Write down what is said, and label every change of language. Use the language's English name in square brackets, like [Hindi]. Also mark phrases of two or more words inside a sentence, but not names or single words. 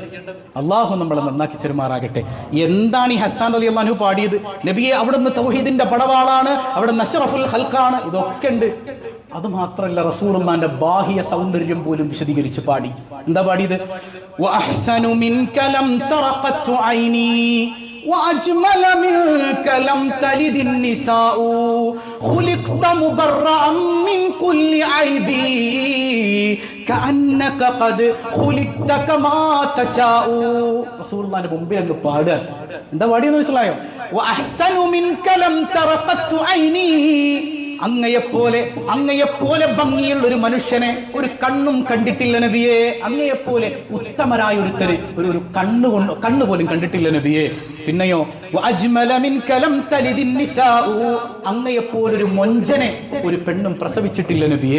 [Malayalam] അള്ളാഹു നമ്മളെ നന്നാക്കി ചെറുമാറാകട്ടെ. എന്താണ് ഈ ഹസ്സാൻ [Arabic] رضي الله عنه [Malayalam] പാടിയത്? നബിയെ അവിടുന്ന് തൗഹീദിന്റെ പടവാളാണ്, അവിടുന്ന് [Arabic] أشرف الخلق, [Malayalam] ഇതൊക്കെ ഉണ്ട്. അത് മാത്രമല്ല, റസൂലുള്ളാഹിന്റെ ബാഹ്യ സൗന്ദര്യം പോലും വിശദീകരിച്ച് പാടി. എന്താ പാടിയത്? [Arabic] وأحسن منك لم تر قط عيني وأجمل منك لم تلد النساء خلقت مبرأ من كل عيب كأنك قد خلقت كما تشاء. [Malayalam] റസൂലുള്ളാഹിന്റെ മുമ്പിൽ അങ്ങ് പാടുക. എന്താ പാടിയെന്ന് മനസ്സിലായോ? [Arabic] وأحسن منك لم ترقت عيني. [Malayalam] അങ്ങയെപ്പോലെ ഭംഗിയുള്ള ഒരു മനുഷ്യനെ ഒരു കണ്ണും കണ്ടിട്ടില്ല നബിയെ. അങ്ങയെപ്പോലെ ഉത്തമരായ ഒരുത്തര് ഒരു കണ്ണു പോലും കണ്ടിട്ടില്ല നബിയെ. [Arabic] പിന്നെയോ وأجمل منك لم تلد النساء. [Malayalam] അങ്ങയെപ്പോലൊരു മൊഞ്ചനെ ഒരു പെണ്ണും പ്രസവിച്ചിട്ടില്ല നബിയെ.